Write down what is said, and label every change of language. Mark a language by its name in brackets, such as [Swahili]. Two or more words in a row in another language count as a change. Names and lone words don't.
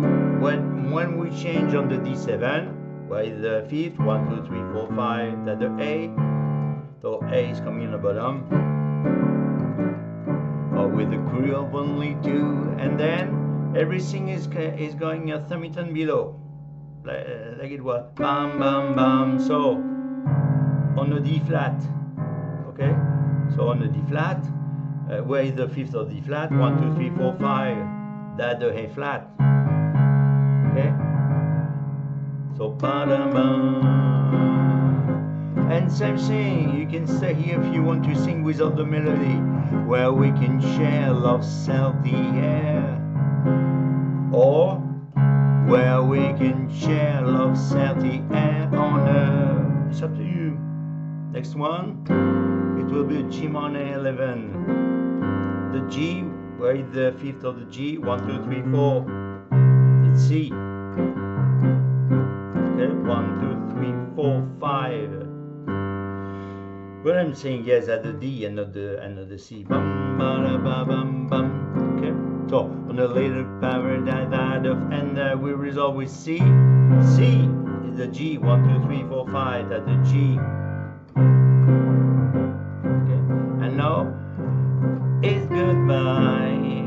[English] When we change on the D7, with the fifth, 1, 2, 3, 4, 5, that the A, so A is coming on the bottom, or with the crew of only two, and then everything is going a thumb below, like it was, bam, bam, bam. So on the D flat, okay. So on the D flat, where is the fifth of D flat? 1, 2, 3, 4, 5. That's the A flat. Okay. So ba-da-ba. And same thing, you can stay here if you want to sing without the melody, where we can share love, salty air, or where we can share love, salty air on earth. It's up to you. Next one, it will be a G minor 11. The G, where is the fifth of the G? 1, 2, 3, 4. It's C. Okay, 1, 2, 3, 4, 5. But I'm saying yes at the D and not the C. Bum, ba, da, ba, bum, bum. Okay. So on the later paradise out of, and we resolve with C. C is the G. 1, 2, 3, 4, 5. That's the G. Okay. And now it's goodbye.